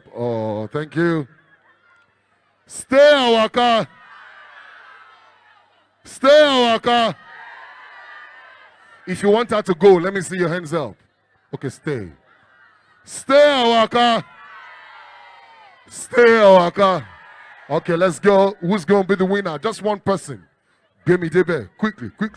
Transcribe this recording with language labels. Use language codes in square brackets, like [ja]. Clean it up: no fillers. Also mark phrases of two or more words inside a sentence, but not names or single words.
[en] Oh, thank you. Stay Waka. Stay Waka. If you want her to go, let me see your hands up. Okay, stay. Stay Waka. Stay Waka. Okay, let's go. Who's going to be the winner? Just one person. Give me Debe. Quickly.